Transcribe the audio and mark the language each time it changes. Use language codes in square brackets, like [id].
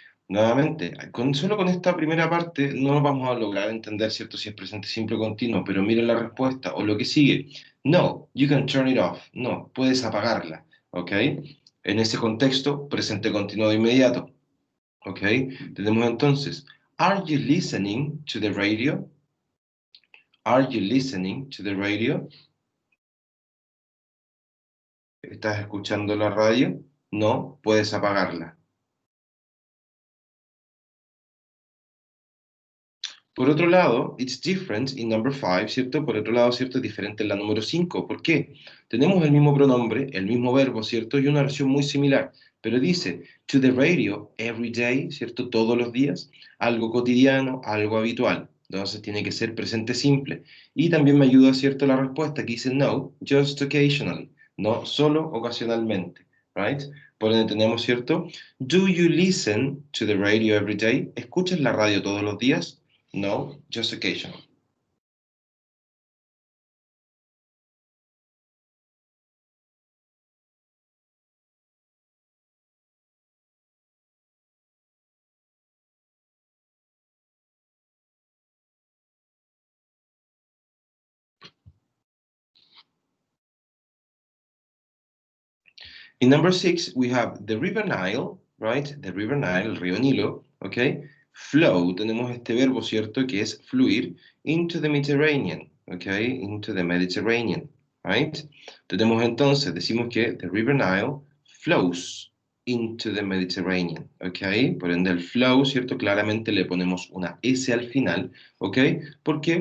[es] Nuevamente, solo con esta primera parte no vamos a lograr entender, ¿cierto?, si es presente simple o continuo, pero miren la respuesta o lo que sigue. [en] No, you can turn it off. [es] No, puedes apagarla, ¿ok? En ese contexto, presente continuo de inmediato, ¿ok? Tenemos entonces, [en] are you listening to the radio? Are you listening to the radio? [es] ¿Estás escuchando la radio? No, puedes apagarla. Por otro lado, [en] it's different in number 5, [es] ¿cierto? Por otro lado, ¿cierto? Es diferente en la número 5. ¿Por qué? Tenemos el mismo pronombre, el mismo verbo, ¿cierto? Y una oración muy similar. Pero dice, [en] to the radio every day, [es] ¿cierto? Todos los días. Algo cotidiano, algo habitual. Entonces tiene que ser presente simple. Y también me ayuda, ¿cierto? La respuesta que dice, no, [en] just occasionally. [es] No, solo ocasionalmente. Right? Por ende tenemos, ¿cierto? [en] Do you listen to the radio every day? [es] ¿Escuchas la radio todos los días? [en] No, just occasional. In number 6, we have the River Nile, right? The River Nile, [es] el río Nilo, [en] okay? [es] Flow, tenemos este verbo, ¿cierto? Que es fluir [en] into the Mediterranean, okay? Into the Mediterranean, right? [es] Tenemos entonces, decimos que [en] the River Nile flows into the Mediterranean, okay? [es] Por ende, el flow, ¿cierto? Claramente le ponemos una S al final, okay? ¿Por qué?